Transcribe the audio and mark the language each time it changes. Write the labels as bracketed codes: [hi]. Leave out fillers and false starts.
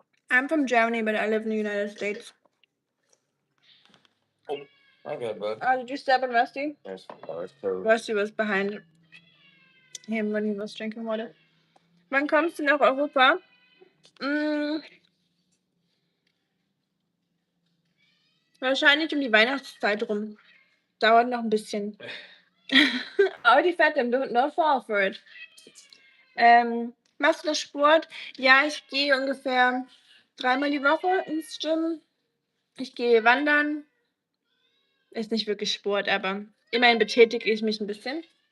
[en] I'm from Germany, but I live in the United States. Oh, my bad, bud. Did you step on Rusty? Yes, Rusty was behind him when he was drinking water. [de] Wann kommst du nach Europa? Wahrscheinlich um die Weihnachtszeit rum. Dauert noch ein bisschen. Aber die Fette, [en] don't fall for it. [de] Machst du noch Sport? Ja, ich gehe ungefähr 3-mal die Woche ins Gym. Ich gehe wandern. Ist nicht wirklich Sport, aber immerhin betätige ich mich ein bisschen.